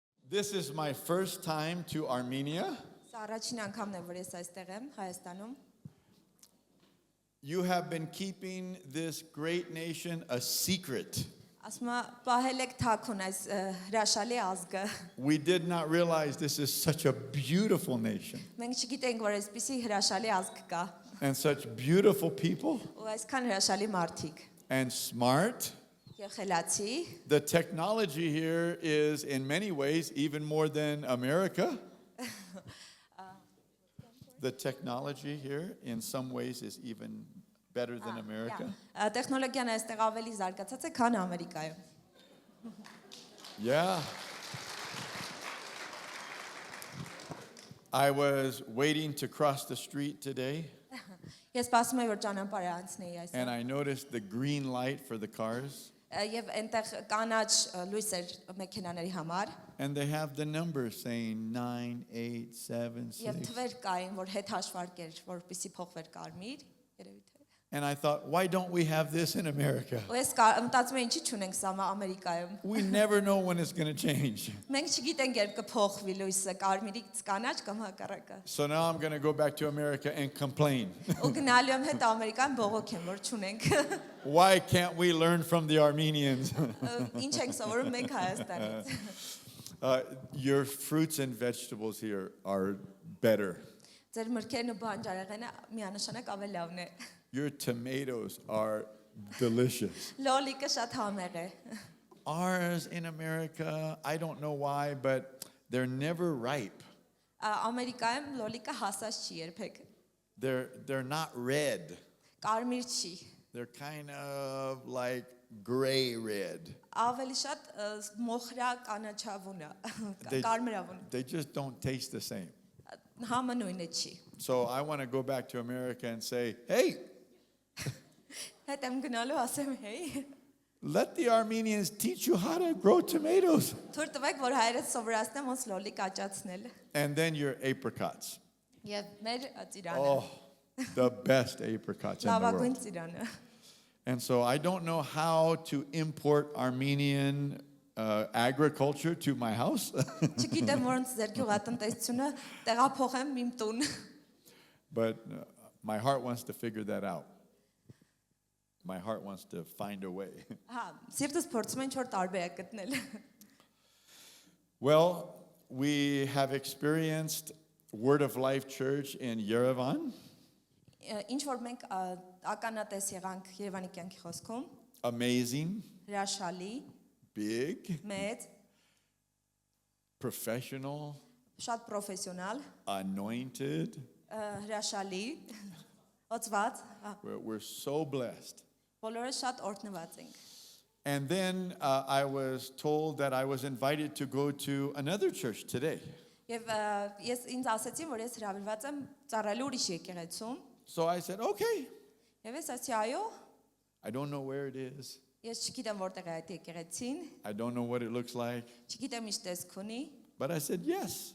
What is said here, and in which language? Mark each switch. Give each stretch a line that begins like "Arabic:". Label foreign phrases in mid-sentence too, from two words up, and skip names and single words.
English: This is my first time to Armenia.
Armenian: Սա առաջին անգամն է, որ ես այստեղ եմ, Հայաստանում։
English: You have been keeping this great nation a secret.
Armenian: Ասում եմ, պահել եք թաքուն այս հրաշալի ազգը։
English: We did not realize this is such a beautiful nation
Armenian: Մենք չգիտենք, որ այսպիսի հրաշալի ազգ կա,
English: and such beautiful people
Armenian: ու այսքան հրաշալի մարդիկ։
English: and smart.
Armenian: Եվ խելացի,
English: The technology here is in many ways even more than America. The technology here in some ways is even better than America.
Armenian: Տեխնոլոգիան այստեղ ավելի զարգացած է, քան Ամերիկայում։
English: Yeah. I was waiting to cross the street today
Armenian: Ես սպասում եմ, որ ճանապարհը անցնեի
English: and
Armenian: այսօր։
English: I noticed the green light for the cars
Armenian: Եվ այնտեղ կանաչ լույս էր մեքենաների համար,
English: and they have the numbers saying 9, 8, 7,
Armenian: եւ
English: 6.
Armenian: թվեր կային, որ հետ հաշվարկ էր, որպեսի փոխվեր կարմիր, երևի թե։
English: And I thought, why don't we have this in America?
Armenian: Ու ես մտածում եմ, ինչի՞ չունենք սա Ամերիկայում։
English: We never know when it's going to change.
Armenian: Մենք չգիտենք երբ կփոխվի լույսը, կարմիրից կանաչ կամ հակառակը։
English: So now I'm going to go back to America and complain.
Armenian: Ու գնալու եմ հետ Ամերիկան բողոքեմ, որ չունենք։
English: Why can't we learn from the Armenians?
Armenian: Ինչ ենք սովորում մենք Հայաստանից։
English: Your fruits and vegetables here are better.
Armenian: Ձեր մրգերն ու բանջարեղենը միանշանակ ավելի լավն է։
English: Your tomatoes are delicious.
Armenian: Լոլիկը շատ համեղ է։
English: Ours in America, I don't know why, but they're never ripe.
Armenian: Ամերիկայում լոլիկը հասած չի երբեք։
English: They're not red.
Armenian: Կարմիր չի։
English: They're kind of like gray red.
Armenian: Ավելի շատ մոխրա կանաչավուն է, կարմրավուն։
English: They just don't taste the same.
Armenian: Համանույնը չի։
English: So I want to go back to America and say, hey,
Armenian: Հետ եմ գնալու ասեմ, հեյ,
English: let the Armenians teach you how to grow tomatoes.
Armenian: թույլ տվեք, որ հայրս սովորացնեմ ոնց լոլիկ աճացնել։
English: And then your apricots.
Armenian: Եվ մեր ծիրանը,
English: Oh, the best apricots in the
Armenian: լավագույն
English: world.
Armenian: ծիրանը։
English: And so I don't know how to import Armenian agriculture to my house.
Armenian: Չգիտեմ ոնց ձեր գյուղատնտեսությունը տեղափոխեմ իմ տուն։
English: But my heart wants to figure that out. My heart wants to find a way.
Armenian: Հա, սիրտս փորձում են ինչ-որ տարբերակ գտնել։
English: Well, we have experienced Word of Life Church in Yerevan.
Armenian: Ինչ որ մենք ականատես եղանք Երևանի կյանքի խոսքում,
English: Amazing,
Armenian: հրաշալի,
English: big,
Armenian: մեծ,
English: professional,
Armenian: շատ պրոֆեսիոնալ,
English: anointed.
Armenian: հրաշալի, օծված,
English: We're so blessed.
Armenian: բոլորը շատ օրհնված ենք։
English: And then I was told that I was invited to go to another church today.
Armenian: Եվ ես ինձ ասացին, որ ես հրավիրված եմ ծառայելու ուրիշ եկեղեցում,
English: So I said, okay.
Armenian: եւ ես ասացի, այո,
English: I don't know where it is.
Armenian: ես չգիտեմ որտեղ է այդ եկեղեցին,
English: I don't know what it looks like.
Armenian: չգիտեմ ինչ տեսք ունի,
English: But I said, yes.